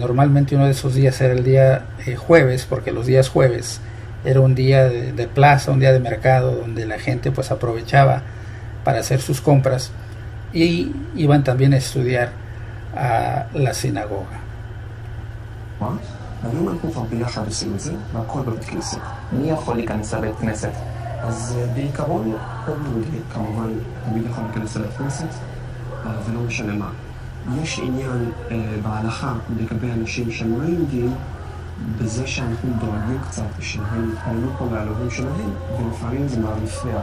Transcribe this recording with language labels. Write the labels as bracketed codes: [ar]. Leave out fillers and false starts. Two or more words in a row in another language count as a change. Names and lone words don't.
[es] Normalmente uno de esos días era el día jueves, porque los días jueves era un día de plaza, un día de mercado, donde la gente pues aprovechaba para hacer sus compras, y iban también a estudiar a la sinagoga. [he] והיום אנחנו כבר ביחד עושים את זה, והכל בבית כנסת. מי יכול להיכנס לבית כנסת? אז בעיקרון, כל יהודי, כמובן, תמיד יכול להיכנס לבית כנסת, ולא משנה מה. יש עניין בהלכה לגבי אנשים שהם לא יהודים, בזה שאנחנו דואגים קצת שהם יתפללו פה לאלוהים שלהם, ולפעמים זה מפריע.